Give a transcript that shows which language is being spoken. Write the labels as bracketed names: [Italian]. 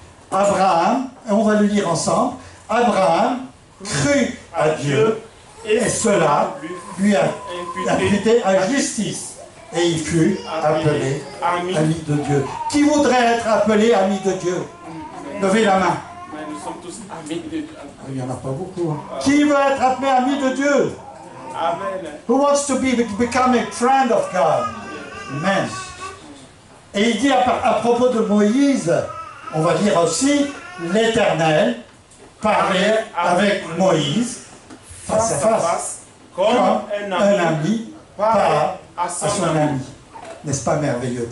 [French] Abraham, et on va le lire ensemble, Abraham crut à Dieu, et cela lui a imputé à justice. Et il fut appelé ami de Dieu. Qui voudrait être appelé ami de Dieu? Levez la main. Nous sommes tous amis de Dieu. Il n'y en a pas beaucoup. Hein. Qui veut être appelé ami de Dieu? Amen. [English] Who wants to become a friend of God? [French] Amen. Et il dit à propos de Moïse, on va dire aussi, l'Éternel parlait avec Moïse face à face, comme un ami parle à son ami. N'est-ce pas merveilleux?